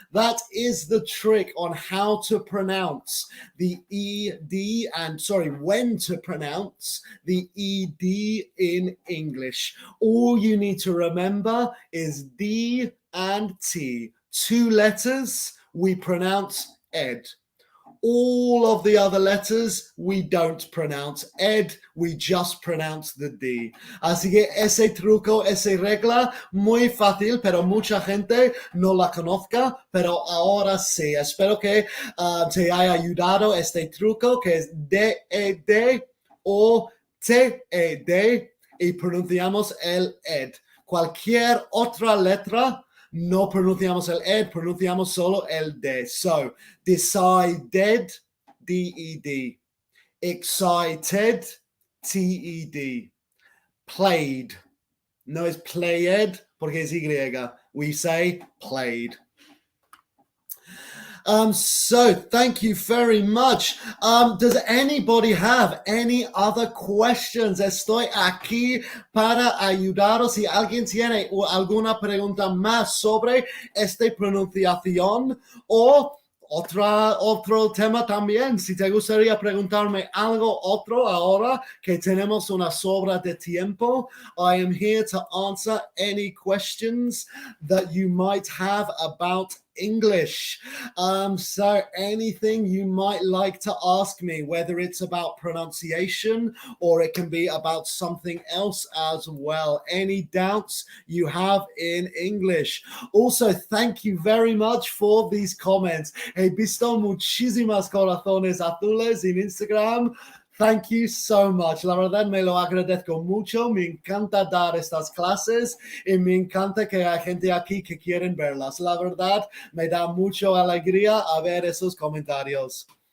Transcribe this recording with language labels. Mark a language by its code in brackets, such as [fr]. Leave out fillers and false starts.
[en] That is the trick on how to pronounce the ED and when to pronounce the ED in English. All you need to remember is D and T. Two letters, we pronounce ed. All of the other letters we don't pronounce ed, we just pronounce the D. [es] Así que ese truco, esa regla, muy fácil, pero mucha gente no la conozca, pero ahora sí. Espero que te haya ayudado este truco que es D-E-D o T-E-D y pronunciamos el ed. Cualquier otra letra no pronunciamos el ed, pronunciamos solo el D. [en] So, decided, D-E-D. Excited, T-E-D. Played. [es] No es played porque es Y. [en] We say played. So thank you very much. Does anybody have any other questions? [es] Estoy aquí para ayudaros. Si alguien tiene alguna pregunta más sobre esta pronunciación o otro tema también, si te gustaría preguntarme algo otro ahora que tenemos una sobra de tiempo, [en] I am here to answer any questions that you might have about English. So anything you might like to ask me, whether it's about pronunciation or it can be about something else as well. Any doubts you have in English. Also, thank you very much for these comments. [es] He visto muchísimas corazones azules en Instagram. [en] Thank you so much. [es] La verdad me lo agradezco mucho. Me encanta dar estas clases y me encanta que hay gente aquí que quieren verlas. La verdad me da mucha alegría a ver esos comentarios.